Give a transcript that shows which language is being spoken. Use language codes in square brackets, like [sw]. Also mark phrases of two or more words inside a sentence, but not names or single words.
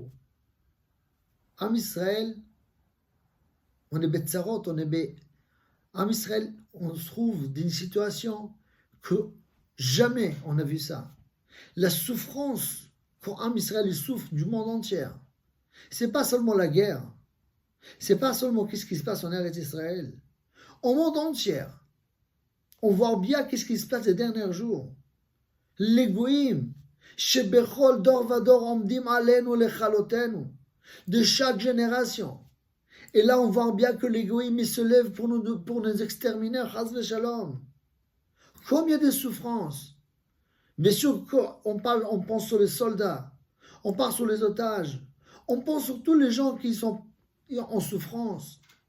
[fr] Am Israël, on est betzarot, Am Israël, on se trouve dans une situation que jamais on a vu ça. La souffrance quand Am Israël il souffre du monde entier. C'est pas seulement la guerre. C'est pas seulement qu'est-ce qui se passe en Eretz Israël. Au monde entier, on voit bien qu'est-ce qui se passe les derniers jours. [he] L'égoïme. שבכל דור ודור עומדים עלינו לכלותנו, [fr] de chaque génération. Et là, on voit bien que l'égoïsme se lève pour nous exterminer, [he] חס ושלום. [fr] Combien de souffrances. Bien sûr qu'on pense sur les soldats, on pense sur les otages, on pense sur tous les gens qui sont en souffrance.